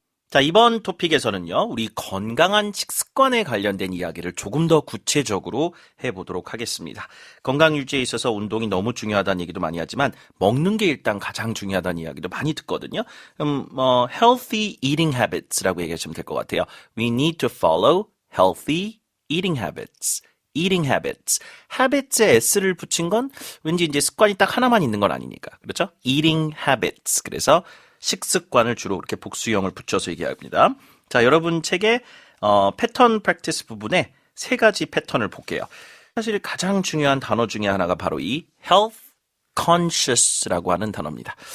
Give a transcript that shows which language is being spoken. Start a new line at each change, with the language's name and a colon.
Korean: 자, 이번 토픽에서는요, 우리 건강한 식습관에 관련된 이야기를 조금 더 구체적으로 해보도록 하겠습니다. 건강 유지에 있어서 운동이 너무 중요하다는 얘기도 많이 하지만, 먹는 게 일단 가장 중요하다는 이야기도 많이 듣거든요.
English: healthy eating habits
Korean: 라고 얘기하시면 될 것 같아요.
English: We need to follow healthy eating habits. eating habits.
Korean: habits에 s를 붙인 건 왠지 이제 습관이 딱 하나만 있는 건 아니니까. 그렇죠?
English: eating habits.
Korean: 그래서 식습관을 주로 이렇게 복수형을 붙여서 얘기합니다. 자, 여러분 책에 패턴 프랙티스 부분에 세 가지 패턴을 볼게요. 사실 가장 중요한 단어 중에 하나가 바로 이 health conscious라고 하는 단어입니다.